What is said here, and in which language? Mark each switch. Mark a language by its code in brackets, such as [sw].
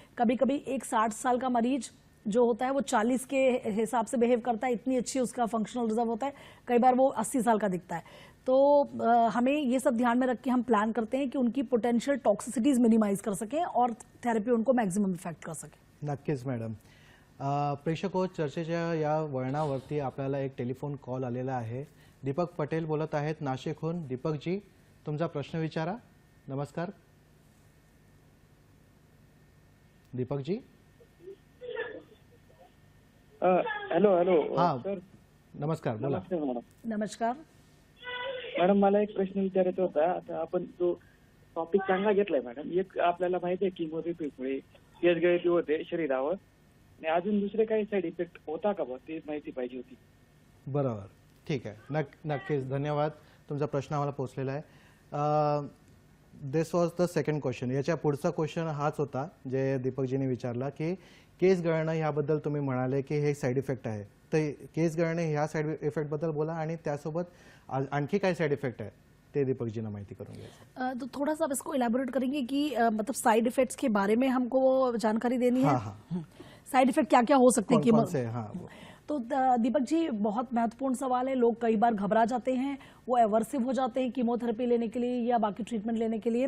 [hi] कभी कभी एक 60 साल का मरीज जो होता है वो 40 के हिसाब से बिहेव करता है, इतनी अच्छी उसका फंक्शनल रिजर्व होता है, कई बार वो 80 साल का दिखता है। तो हमें ये सब ध्यान में रख के हम प्लान करते हैं कि उनकी पोटेंशियल टॉक्सिसिटीज मिनिमाइज कर सकें और थेरेपी उनको मॅक्झिमम इफेक्ट कर सके। [mr] नक्कीच मॅडम. प्रेक्षको, चर्चेच्या या वळणावरती आपल्याला एक टेलिफोन कॉल आलेला आहे. दीपक पटेल बोलत आहेत नाशिकहून. दीपकजी, तुमचा प्रश्न विचारा. नमस्कार दीपकजी. हॅलो हॅलो हा सर, नमस्कार, बोला. नमस्ते मॅडम. नमस्कार. मॅडम मला एक प्रश्न विचारायचा होता. आता आपण जो टॉपिक चांगला घेतलाय मॅडम, एक आपल्याला माहिती आहे कीमोथेरपीमुळे केस गळती होते शरीरावर, आणि अजून दुसरे काही साईड इफेक्ट होता का बा, ते माहिती पाहिजे होती. बरोबर, ठीक आहे. नक्कीच धन्यवाद, तुमचा प्रश्न आम्हाला पोहोचलेला आहे. [en] This was the second question. [mr] याच्या पुढचा क्वेश्चन हाच होता जे दीपकजीने विचारला की केस गळणं ह्याबद्दल तुम्ही म्हणाले की हे साईड इफेक्ट आहे, तर केस गळणे ह्या साईड इफेक्टबद्दल बोला, आणि त्यासोबत आणखी काय साईड इफेक्ट आहे ते दीपकजी ने माहिती करून घ्यायचं. [hi] तो थोड़ा सा आप इसको इलेबोरेट करेंगे कि मतलब साइड इफेक्ट्स के बारे में हमको जानकारी देनी है. हाँ. साइड इफेक्ट क्या क्या हो सकते हैं कौन से? हाँ. तो दीपक जी, बहुत महत्वपूर्ण सवाल है। लोग कई बार घबरा जाते हैं, वो एवर्सिव हो जाते हैं कीमोथेरेपी लेने के लिए या बाकी ट्रीटमेंट लेने के लिए।